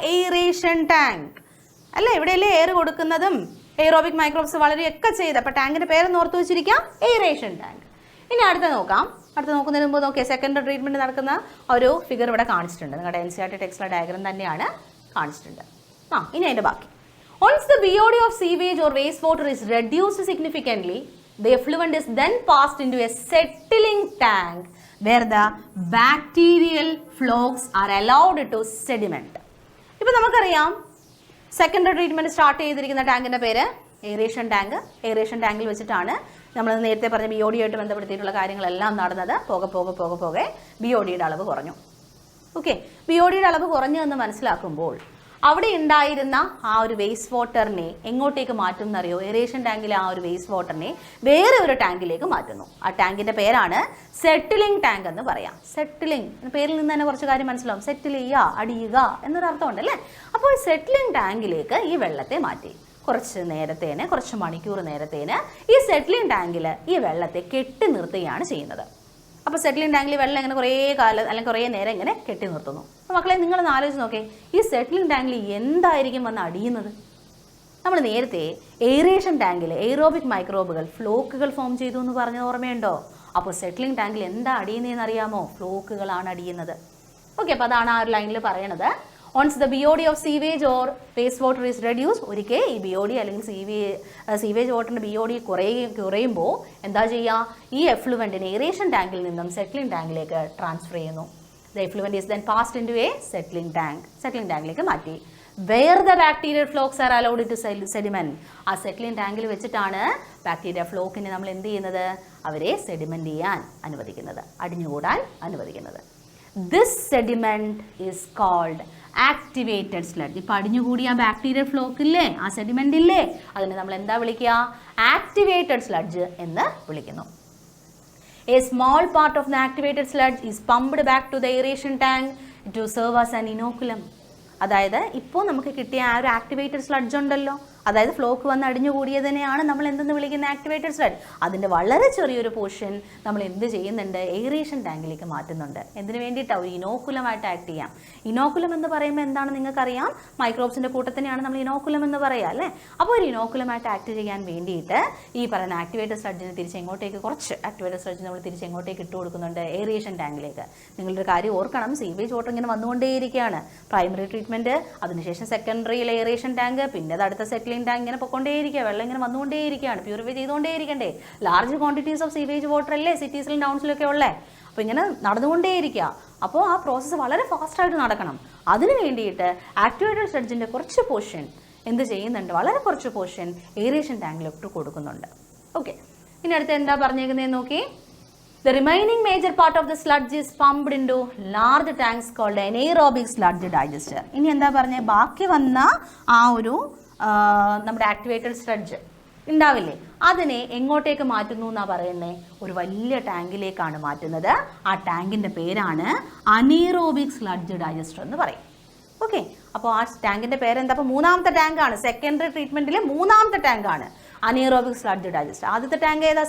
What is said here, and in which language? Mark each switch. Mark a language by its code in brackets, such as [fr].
[ml] Aeration tank അല്ലേ? ഇവിടെയല്ലേ air കൊടുക്കുന്നതും എയ്റോബിക് മൈക്രോബ്സ് വളരെയൊക്കെ ചെയ്ത്. അപ്പോൾ ടാങ്കിൻ്റെ പേരെന്ന് ഓർത്ത് വെച്ചിരിക്കാം, എയറേഷൻ ടാങ്ക്. ഇനി അടുത്ത നോക്കാം. അടുത്ത നോക്കുന്നതിന് മുമ്പ് നോക്കിയാൽ സെക്കൻഡറി ട്രീറ്റ്മെൻറ്റ് നടക്കുന്ന ഒരു ഫിഗർ ഇവിടെ കാണിച്ചിട്ടുണ്ട്. നിങ്ങളുടെ NCERT ടെക്സ്റ്റിലെ ഡയഗ്രം തന്നെയാണ് കാണിച്ചിട്ടുണ്ട്. ഇനി അതിൻ്റെ ബാക്കി. [en] Once the BOD of sewage or wastewater is reduced significantly, the effluent is then passed into a settling tank where the bacterial flocks are allowed to sediment. [ml] ഇപ്പോൾ നമുക്കറിയാം സെക്കൻഡറി ട്രീറ്റ്മെൻറ്റ് സ്റ്റാർട്ട് ചെയ്തിരിക്കുന്ന ടാങ്കിൻ്റെ പേര് എയറേഷൻ ടാങ്ക്. എയറേഷൻ ടാങ്കിൽ വെച്ചിട്ടാണ് നമ്മൾ നേരത്തെ പറഞ്ഞ BOD ആയിട്ട് ബന്ധപ്പെടുത്തിയിട്ടുള്ള കാര്യങ്ങളെല്ലാം നടന്നത്. പോകെ BODയുടെ അളവ് കുറഞ്ഞു. ഓക്കെ, BODയുടെ അളവ് കുറഞ്ഞു എന്ന് മനസ്സിലാക്കുമ്പോൾ അവിടെ ഉണ്ടായിരുന്ന ആ ഒരു വേസ്റ്റ് വാട്ടറിനെ എങ്ങോട്ടേക്ക് മാറ്റും എന്നറിയോ? എയറേഷൻ ടാങ്കിലെ ആ ഒരു വേസ്റ്റ് വാട്ടറിനെ വേറെ ഒരു ടാങ്കിലേക്ക് മാറ്റുന്നു. ആ ടാങ്കിൻ്റെ പേരാണ് സെറ്റിലിംഗ് ടാങ്ക് എന്ന് പറയാം. സെറ്റിലിംഗ് പേരിൽ നിന്ന് തന്നെ കുറച്ച് കാര്യം മനസ്സിലാവും. സെറ്റിൽ ചെയ്യുക, അടിയുക എന്നൊരു അർത്ഥമുണ്ട് അല്ലേ? അപ്പോൾ ഈ സെറ്റിലിംഗ് ടാങ്കിലേക്ക് ഈ വെള്ളത്തെ മാറ്റി. കുറച്ച് മണിക്കൂർ നേരത്തേന് ഈ സെറ്റിലിംഗ് ടാങ്കിൽ ഈ വെള്ളത്തെ കെട്ടി നിർത്തുകയാണ് ചെയ്യുന്നത്. അപ്പോൾ സെറ്റിലിംഗ് ടാങ്കിൽ വെള്ളം ഇങ്ങനെ കുറേ കാലം അല്ലെങ്കിൽ കുറേ നേരം ഇങ്ങനെ കെട്ടി നിർത്തുന്നു. അപ്പോൾ മക്കളെ നിങ്ങളൊന്ന് ആലോചിച്ച് നോക്കേ, ഈ സെറ്റിലിംഗ് ടാങ്കിൽ എന്തായിരിക്കും വന്ന് അടിയുന്നത്? നമ്മൾ നേരത്തെ എയറേഷൻ ടാങ്കിൽ എയ്റോബിക് മൈക്രോബുകൾ ഫ്ലോക്കുകൾ ഫോം ചെയ്തു എന്ന് പറഞ്ഞത് ഓർമ്മയുണ്ടോ? അപ്പോൾ സെറ്റിലിംഗ് ടാങ്കിൽ എന്താ അടിയുന്നതെന്ന് അറിയാമോ? ഫ്ലോക്കുകളാണ് അടിയുന്നത്. ഓക്കെ, അപ്പോൾ അതാണ് ആ ഒരു ലൈനിൽ പറയണത്. [en] Once the BOD of sewage or waste water is reduced, [ml] ഒരിക്കൽ ഈ BOD അല്ലെങ്കിൽ സീവേജ് വാട്ടറിൻ്റെ BOD കുറയുമ്പോൾ എന്താ ചെയ്യുക? ഈ എഫ്ലുവൻറ്റിനെ എയറേഷൻ ടാങ്കിൽ നിന്നും സെറ്റിലിംഗ് ടാങ്കിലേക്ക് ട്രാൻസ്ഫർ ചെയ്യുന്നു. [en] The effluent is then passed into a settling tank. [ml] Settling ടാങ്കിലേക്ക് മാറ്റി. [en] Where the bacterial flocks are allowed to sediment. [ml] ആ സെറ്റിലിംഗ് ടാങ്കിൽ വെച്ചിട്ടാണ് ബാക്ടീരിയ ഫ്ലോക്കിനെ നമ്മൾ എന്ത് ചെയ്യുന്നത്? അവരെ സെഡിമെൻറ്റ് ചെയ്യാൻ അനുവദിക്കുന്നത്, അടിഞ്ഞുകൂടാൻ അനുവദിക്കുന്നത്. [en] This sediment is called activated sludge. [ml] ഇപ്പോൾ അടിഞ്ഞുകൂടിയ ബാക്ടീരിയൽ ഫ്ലോക്ക് ഇല്ലേ, ആ സെഡിമെൻ്റ് ഇല്ലേ, അതിനെ നമ്മൾ എന്താ വിളിക്കുക? ആക്ടിവേറ്റഡ് സ്ലഡ്ജ് എന്ന് വിളിക്കുന്നു. [en] A small part of the activated sludge is pumped back to the aeration tank to serve as an inoculum. [ml] അതായത് ഇപ്പോൾ നമുക്ക് കിട്ടിയ ആ ഒരു ആക്ടിവേറ്റഡ് സ്ലഡ്ജ് ഉണ്ടല്ലോ, അതായത് ഫ്ലോക്ക് വന്ന് അടിഞ്ഞുകൂടിയതിനെയാണ് നമ്മൾ എന്തെന്ന് വിളിക്കുന്ന ആക്ടിവേറ്റഡ് സ്ലഡ്ജ്. അതിൻ്റെ വളരെ ചെറിയൊരു പോർഷൻ നമ്മൾ എന്ത് ചെയ്യുന്നുണ്ട്, എയറേഷൻ ടാങ്കിലേക്ക് മാറ്റുന്നുണ്ട്. എന്തിനു വേണ്ടിയിട്ടാണ്? ഒരു ഇനോക്കുലമായിട്ട് ആക്ട് ചെയ്യാം. ഇനോക്കുലം എന്ന് പറയുമ്പോൾ എന്താണ് നിങ്ങൾക്കറിയാം, മൈക്രോബ്സിൻ്റെ കൂട്ടത്തിനെയാണ് നമ്മൾ ഇനോക്കുലം എന്ന് പറയുക അല്ലേ. അപ്പോൾ ഒരു ഇനോക്കുലമായിട്ട് ആക്ട് ചെയ്യാൻ വേണ്ടിയിട്ട് ഈ പറയുന്ന ആക്ടിവേറ്റഡ് സ്ലഡ്ജിനെ തിരിച്ച് എങ്ങോട്ടേക്ക്, കുറച്ച് ആക്ടിവേറ്റഡ് സ്ലഡ്ജ് നമ്മൾ തിരിച്ച് എങ്ങോട്ടേക്ക് ഇട്ട് കൊടുക്കുന്നുണ്ട്, എയറേഷൻ ടാങ്കിലേക്ക്. നിങ്ങളൊരു കാര്യം ഓർക്കണം, സീവേജ് വാട്ടർ ഇങ്ങനെ വന്നുകൊണ്ടേയിരിക്കുകയാണ്. പ്രൈമറി ട്രീറ്റ്മെൻറ്റ്, അതിനുശേഷം സെക്കൻഡറിയിൽ എയറേഷൻ ടാങ്ക്, പിന്നെ അത് അടുത്ത സെറ്റിലിംഗ് ടാങ്ക്, ഇങ്ങനെ പൊയ്ക്കൊണ്ടേയിരിക്കുക. വെള്ളം ഇങ്ങനെ വന്നുകൊണ്ടേയിരിക്കുകയാണ്. Purify ചെയ്തുകൊണ്ടേയിരിക്കണ്ടേ. [en] large quantities of sewage water [ml] അല്ലേ സിറ്റീസിലും ടൗൺസിലൊക്കെ ഉള്ളേ. അപ്പോൾ ഇങ്ങനെ നടന്നുകൊണ്ടേയിരിക്കുക. അപ്പോൾ ആ പ്രോസസ്സ് വളരെ ഫാസ്റ്റായിട്ട് നടക്കണം. അതിന് വേണ്ടിയിട്ട് ആക്ടിവേറ്റഡ് സ്ലഡ്ജിൻ്റെ കുറച്ച് പോർഷൻ എന്ത് ചെയ്യുന്നുണ്ട്, വളരെ കുറച്ച് പോർഷൻ എയറേഷൻ ടാങ്കിലോട്ട് കൊടുക്കുന്നുണ്ട്. ഓക്കെ, ഇനി അടുത്ത് എന്താ പറഞ്ഞേക്കുന്നതെന്ന് നോക്കി. [en] The remaining major part of the sludge is pumped into large tanks called anaerobic sludge digester. [ml] ഇനി എന്താ പറഞ്ഞേ, ബാക്കി വന്ന ആ ഒരു നമ്മുടെ ആക്ടിവേറ്റഡ് സ്ലഡ്ജ് ഉണ്ടാവില്ലേ, അതിനെ എങ്ങോട്ടേക്ക് മാറ്റുന്നു എന്നാണ് പറയുന്നത്, ഒരു വലിയ ടാങ്കിലേക്കാണ് മാറ്റുന്നത്. ആ ടാങ്കിൻ്റെ പേരാണ് അനീറോബിക് സ്ലഡ്ജ് ഡൈജസ്റ്റർ എന്ന് പറയും. ഓക്കെ, അപ്പോൾ ആ ടാങ്കിൻ്റെ പേരെന്താ? അപ്പോൾ മൂന്നാമത്തെ ടാങ്കാണ്, സെക്കൻഡറി ട്രീറ്റ്മെൻറ്റിലെ മൂന്നാമത്തെ ടാങ്കാണ് അനീറോബിക് സ്ലഡ്ജ് ഡൈജസ്റ്റർ. ആദ്യത്തെ ടാങ്ക് ഏതാ?